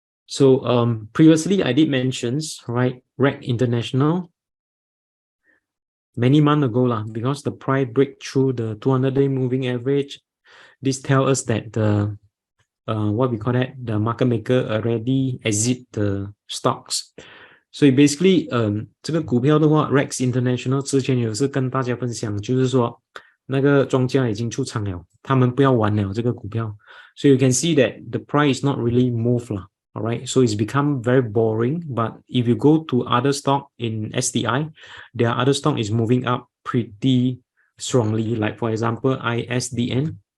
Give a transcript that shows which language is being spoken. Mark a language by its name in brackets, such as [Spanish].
[English] So previously I did mentions, right, REC International many months ago lah, because the price break through the 200-day moving average. This tells us that the what we call that, the market maker already exit the stocks. [Chinese] 所以 basically 这个股票的话 Rex International 之前有是跟大家分享，就是说那个庄家已经出场了，他们不要玩了这个股票。 [English] So you can see that the price not really move 啦。 All right, so it's become very boring. But if you go to other stock in SDI, their other stock is moving up pretty strongly. Like for example, ISDN.